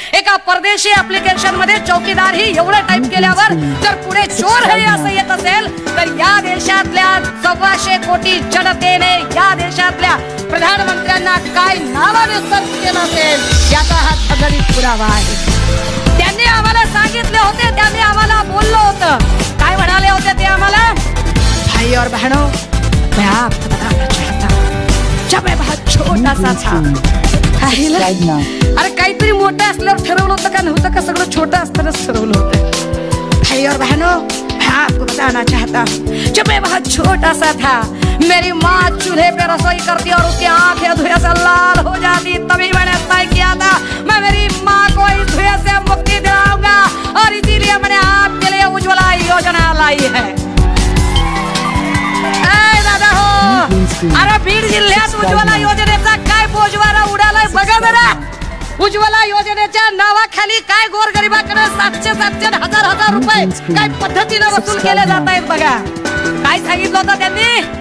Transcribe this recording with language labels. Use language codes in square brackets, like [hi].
[mr] एका परदेशी ऍप्लिकेशन मध्ये चौकीदार ही एवढं टाईप केल्यावर जर पुढे चोर हे असं येत असेल तर या देशातल्या 1400 कोटी जनतेने या देशातल्या प्रधानमंत्र्यांना काय नावाने सर्च केलं असेल याचा हा ठगडीत पुरावा आहे. त्यांनी आम्हाला सांगितले होते, त्यांनी आम्हाला बोललो होतं, काय म्हणाले होते ते आम्हाला? [hi] भाई और बहनों, मैं आपको बताना चाहता हूँ, जब मैं बहुत छोटा सा था [mr] अरे काहीतरी मोठं असल्यावर ठरवलं होतं का नव्हतं का सगळं छोटं असतानाच ठरवलं होतं। [hi] भाई और बहनों, मैं आपको बताना चाहता हूँ जब मैं बहुत छोटा सा था, मेरी माँ चूल्हे पे रसोई करती और उसकी आंखें धुएं से लाल हो जाती, तभी मैंने तय किया था मैं मेरी माँ को इस धुएं से मुक्ति दिलाऊंगा, और इसीलिए मैंने आपके लिए उज्ज्वला योजना लाई है। [mr] दादा हो, अरे बीड जिल्ह्यात उज्ज्वला योजनेचा काय बोजवारा उडालाय बघा जरा। उज्ज्वला योजनेच्या नावाखाली काय गोरगरिबाकडे 700 हजार रुपये काय पद्धतीने वसूल केले जात आहेत बघा। काय सांगितलं होतं त्यांनी?